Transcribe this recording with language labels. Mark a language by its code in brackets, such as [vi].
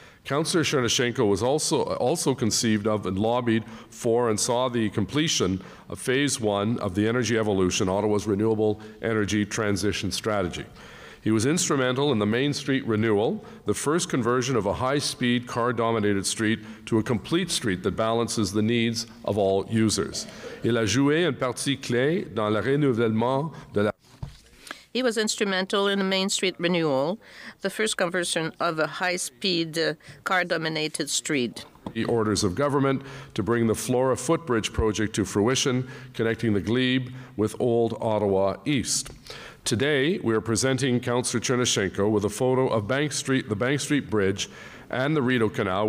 [en] Councillor Chernyshenko was also conceived of and lobbied for and saw the completion of Phase 1 of the Energy Evolution, Ottawa's renewable energy transition strategy. He was instrumental in the Main Street renewal, the first conversion of a high-speed, car-dominated street to a complete street that balances the needs of all users. [fr] Il a joué une partie clé dans le renouvellement de la. [en] He was instrumental in the Main Street renewal, the first conversion of a high-speed, car-dominated street. The orders of government to bring the Flora Footbridge project to fruition, connecting the Glebe with Old Ottawa East. Today, we are presenting Councillor Chernyshenko with a photo of the Bank Street Bridge and the Rideau Canal.